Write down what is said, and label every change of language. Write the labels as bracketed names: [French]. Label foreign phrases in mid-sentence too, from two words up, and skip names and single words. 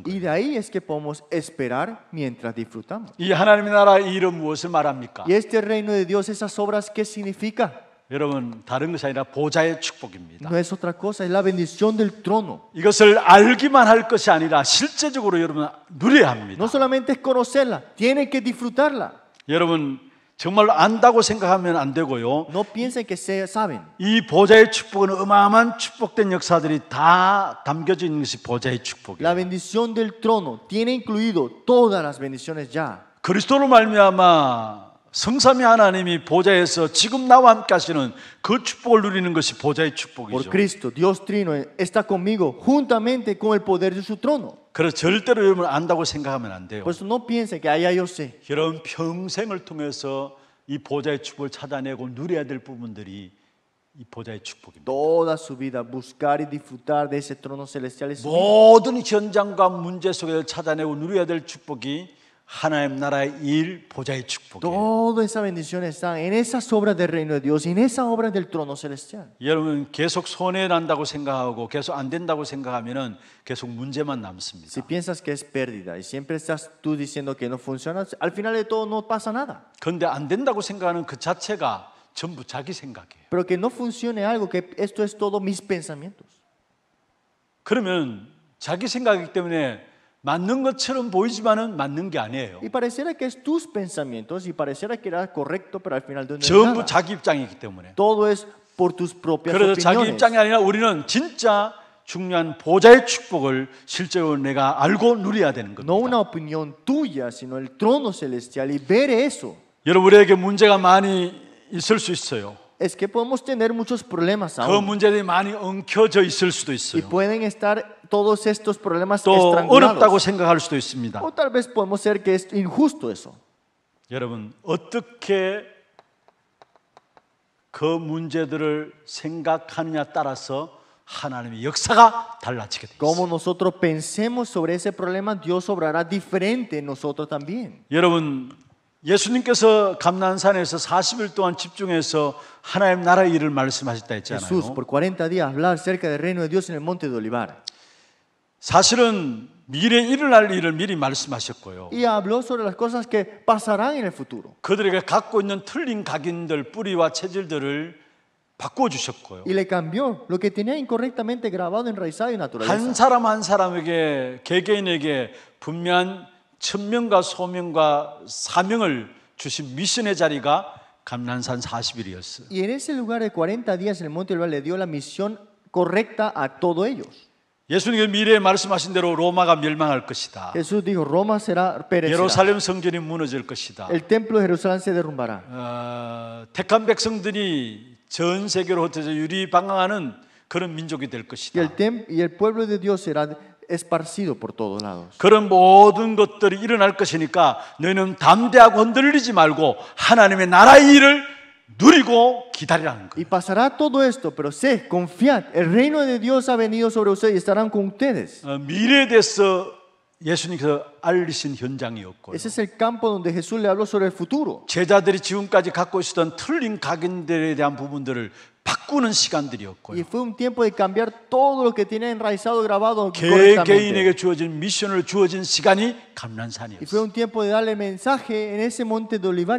[Spanish] Y [Korean] 거예요. [Spanish] de ahí es que podemos esperar mientras disfrutamos. [Korean] 이 하나님의 나라의 일은 무엇을 말합니까? [Spanish] Y este reino de Dios, esas obras, ¿qué significa? [Korean] 여러분, 다른 것이 아니라 보좌의 축복입니다. [Spanish] No es otra cosa, es la bendición del trono. [Korean] 이것을 알기만 할 것이 아니라 실제적으로 여러분 누려야 합니다. [Spanish] No solamente es conocerla, tienen que disfrutarla. [Korean] 여러분 정말로 안다고 생각하면 안 되고요. [Spanish] No piensen que saben. [Korean] 이 보좌의 축복은 어마어마한 축복된 역사들이 다 담겨져 있는 것이 보좌의 [Spanish] La [Korean] 축복이에요. [Spanish] bendición del trono tiene incluido todas las bendiciones ya. [Korean] 그리스도로 말미암아 성삼위 하나님이 보좌에서 지금 나와 함께 하시는 그 축복을 누리는 것이 보좌의 [Spanish] Por [Korean] 축복이죠. [Spanish] Cristo, Dios Trino está conmigo juntamente con el poder de su trono. [Korean] 그래서 절대로 여러분 안다고 생각하면 안 돼요. [Spanish] Por eso no piensen que allá yo sé. [Korean] 여러분 평생을 통해서 이 보좌의 축복을 찾아내고 누려야 될 부분들이 이 보좌의 축복입니다. [Spanish] Toda su vida buscar y disfrutar de ese trono celestial es su vida. [Korean] 모든 현장과 문제 속에서 찾아내고 누려야 될 축복이 하나님 나라의 일 보좌의 축복이에요. [Spanish] Toda esa bendición está en esas obras del reino de Dios y en esas obras del trono celestial. [Korean] 여러분 계속 손해 난다고 생각하고 계속 안 된다고 생각하면은 계속 문제만 남습니다. [Spanish] Si piensas que es pérdida y siempre estás tú diciendo que no funciona, al final de todo no pasa nada. [Korean] 그런데 안 된다고 생각하는 그 자체가 전부 자기 생각이에요. [Spanish] Pero que no funcione algo, que esto es todo mis pensamientos. [Korean] 그러면 자기 생각이기 때문에 맞는 것처럼 보이지만은 맞는 게 아니에요. [Spanish] Y pareciera que es tus pensamientos y pareciera que era correcto, pero al final no es [Korean] 전부 [Spanish] nada. [Korean] 자기 입장이기 때문에. [Spanish] Todo es por tus propias [Korean] 그래서 자기 [Spanish] opiniones. [Korean] 입장이 아니라 우리는 진짜 중요한 보좌의 축복을 실제로 내가 알고 누려야 되는 겁니다. [Spanish] No una opinión tuya, sino el trono celestial y ver eso. [Korean] 여러분 우리에게 문제가 많이 있을 수 있어요. [Spanish] Es que podemos tener muchos problemas [Korean] 그 [Spanish] aún. [Korean] 문제들이 많이 엉켜져 있을 수도 [Spanish] Y [Korean] 있어요. [Spanish] pueden estar todos estos problemas [Korean] 또 어렵다고 [Spanish] estrangulados. [Korean] 생각할 수도 있습니다. [Spanish] O tal vez podemos ser que es injusto eso. [Korean] 여러분 어떻게 그 문제들을 생각하느냐 따라서 하나님의 역사가 달라지게 돼 [Spanish] Como [Korean] 있어요. [Spanish] nosotros pensemos sobre ese problema, Dios obrará diferente en nosotros también. [Korean] 여러분 예수님께서 감난산에서 40일 동안 집중해서 하나님 나라의 일을 말씀하셨다 [Spanish] Jesús [Korean] 했잖아요. [Spanish] por 40 días hablar acerca del reino de Dios en el monte de Olivar. [Korean] 사실은 미래에 일어날 일을 미리 말씀하셨고요. [Spanish] Y habló sobre las cosas que pasarán en el futuro. [Korean] 그들에게 갖고 있는 틀린 각인들, 뿌리와 체질들을 바꾸어 주셨고요. [Spanish] Y le cambió lo que tenía incorrectamente grabado, enraizado y [Korean] 한 [Spanish] naturaleza. [Korean] 사람 한 사람에게 개개인에게 분명한 천명과 소명과 사명을 주신 미션의 자리가 감난산 40일이었어요. [Spanish] Y en ese lugar de 40 días en el monte de Olivar le dio la misión correcta a todos ellos. [Korean] 예수님께서 미래에 말씀하신 대로 로마가 멸망할 것이다. [Spanish] Jesús dijo, Roma será perecerá. [Korean] 예루살렘 성전이 무너질 것이다. [Spanish] El templo de Jerusalén se derrumbará. [Korean] 택한 백성들이 전 세계로 흩어져 유리방황하는 그런 민족이 될 [Spanish] Y [Korean] 것이다. [Spanish] el pueblo de Dios será esparcido por todos lados. [Korean] 그런 모든 것들이 일어날 것이니까 너희는 담대하고 흔들리지 말고 하나님의 나라의 일을 누리고 기다리라는 거예요. [Spanish] Y pasará todo esto, pero sé, confiad, el reino de Dios ha venido sobre ustedes y estarán con ustedes. [Korean] 미래에 대해서 예수님께서 알리신 현장이었고요. [Spanish] Ese es el campo donde Jesús le habló sobre el futuro. [Korean] 제자들이 지금까지 갖고 있었던 틀린 각인들에 대한 부분들을 바꾸는 [Spanish] Y [Korean] 시간들이었고요. [Spanish] fue un tiempo de cambiar todo lo que tiene enraizado, grabado [Korean] 개개인에게 [Spanish] correctamente. [Korean] 주어진 미션을 주어진 시간이 때 [Spanish] Y fue [Korean] 감난산이었어요. [Spanish] un tiempo de darle mensaje en ese monte de olivar